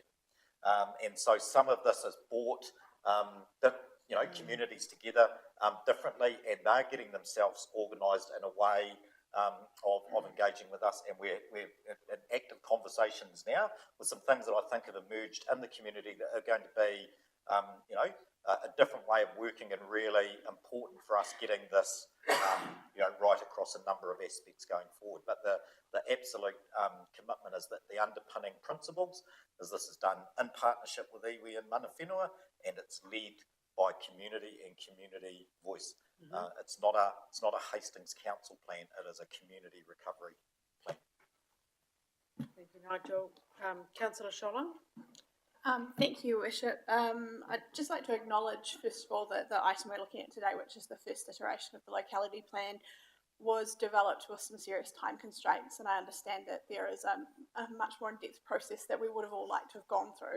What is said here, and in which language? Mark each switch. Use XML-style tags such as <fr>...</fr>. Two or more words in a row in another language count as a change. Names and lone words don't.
<en>And so some of this has brought communities together differently, and they're getting themselves organised in a way of engaging with us, and we're in active conversations now with some things that I think have emerged in the community that are going to be, a different way of working and really important for us getting this, right across a number of aspects going forward. But the absolute commitment is that the underpinning principles is this is done in partnership with iwi and</en> <mi>mana whenua,</mi> <en>and it's led by community and community voice. It's not a Hastings Council plan, it is a community recovery plan. Thank you. you, Nigel. Councillor Sholin? Thank you, Your Worship. I'd just like to acknowledge, first of all, that the item we're looking at today, which is the first iteration of the locality plan, was developed with some serious time constraints, and I understand that there is a much more in-depth process that we would have all liked to have gone through.</en>